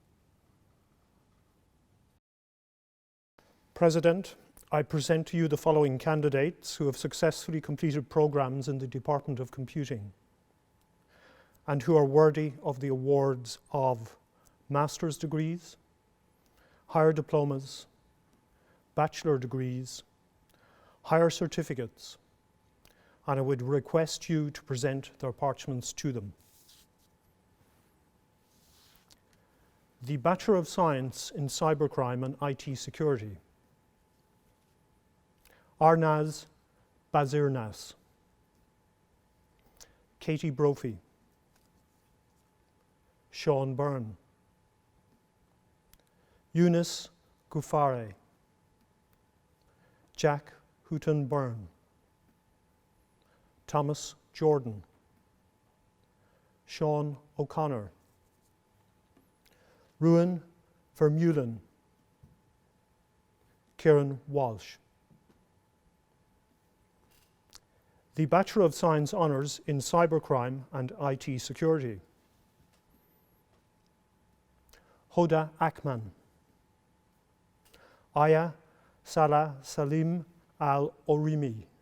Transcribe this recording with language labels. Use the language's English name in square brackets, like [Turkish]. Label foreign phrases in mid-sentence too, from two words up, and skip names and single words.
[English] President, I present to you the following candidates who have successfully completed programs in the Department of Computing and who are worthy of the awards of master's degrees, higher diplomas, bachelor degrees, higher certificates, and I would request you to present their parchments to them. The Bachelor of Science in Cybercrime and IT Security, Arnaz Bazirnas, Katie Brophy, Sean Byrne, Eunice Gufare, Jack Houghton Byrne, Thomas Jordan, Sean O'Connor, Ruan Vermeulen, Kieran Walsh. The Bachelor of Science Honours in Cybercrime and IT Security, Hoda Akman, Aya Salah Salim Al-Orimi,